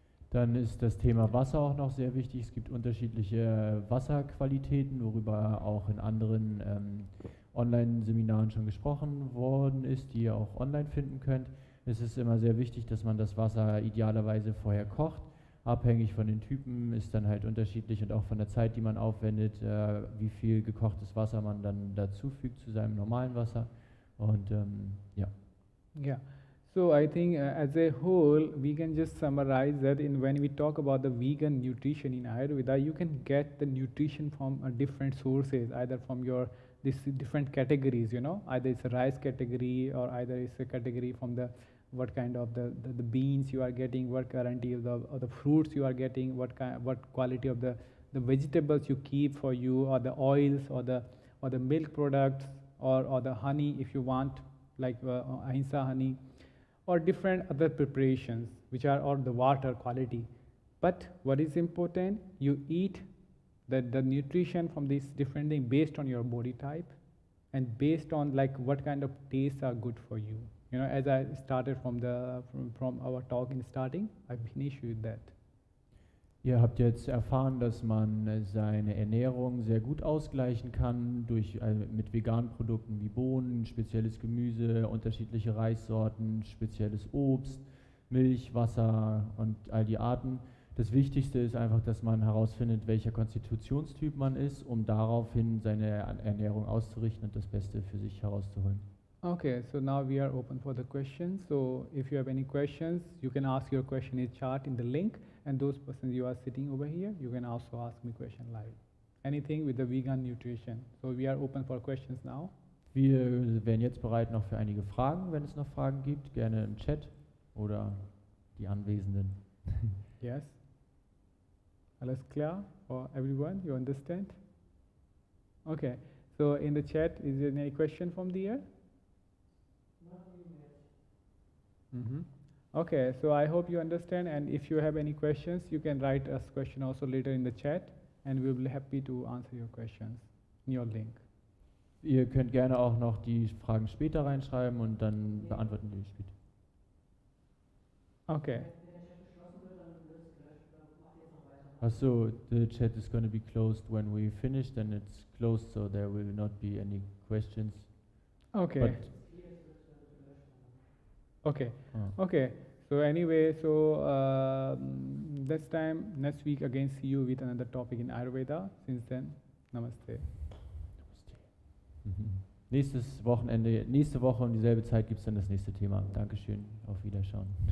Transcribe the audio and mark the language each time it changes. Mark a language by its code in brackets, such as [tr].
[de] Dann ist das Thema Wasser auch noch sehr wichtig. Es gibt unterschiedliche Wasserqualitäten, worüber auch in anderen Online-Seminaren schon gesprochen worden ist, die ihr auch online finden könnt. Es ist immer sehr wichtig, dass man das Wasser idealerweise vorher kocht. Abhängig von den Typen ist dann halt unterschiedlich und auch von der Zeit, die man aufwendet, wie viel gekochtes Wasser man dann dazu fügt zu seinem normalen Wasser. Und ja. [en] Yeah. So I think as a whole, we can just summarize that when we talk about the vegan nutrition in Ayurveda, you can get the nutrition from different sources, either from these different categories, either it's a rice category or either it's a category from what kind of the beans you are getting, what variety of the fruits you are getting, what quality of the vegetables you keep for you, or the oils or the milk products or the honey if you want, like ahimsa honey, or different other preparations which are or the water quality. But what is important, you eat the nutrition from these different things based on your body type and based on like what kind of tastes are good for you. As I started from our talk in starting, I finished with that. [de] Ihr habt jetzt erfahren, dass man seine Ernährung sehr gut ausgleichen kann mit veganen Produkten wie Bohnen, spezielles Gemüse, unterschiedliche Reissorten, spezielles Obst, Milch, Wasser und all die Arten. Das Wichtigste ist einfach, dass man herausfindet, welcher Konstitutionstyp man ist, um daraufhin seine Ernährung auszurichten und das Beste für sich herauszuholen. [en] Okay, so now we are open for the questions. So if you have any questions, you can ask your question in chat in the link, and those persons you are sitting over here, you can also ask me question live. Anything with the vegan nutrition. So we are open for questions now. [de] Wir wären jetzt bereit noch für einige Fragen, wenn es noch Fragen gibt, gerne im Chat oder die Anwesenden. [en] Yes. [de] Alles klar [en] for everyone? You understand? Okay. So in the chat, is there any question from the air? Mm-hmm. Okay, so I hope you understand, and if you have any questions, you can write us question also later in the chat, and we will be happy to answer your questions in your link. [de] Ihr könnt gerne auch noch die Fragen später reinschreiben und dann beantworten wir die später. [en] Okay. So the chat is going to be closed when we finish, then it's closed, so there will not be any questions. Okay. But okay. Okay. So anyway, so next week again see you with another topic in Ayurveda. Since then, Namaste. [de] Nächste Woche um dieselbe Zeit gibt es dann das nächste Thema. Dankeschön, auf Wiederschauen.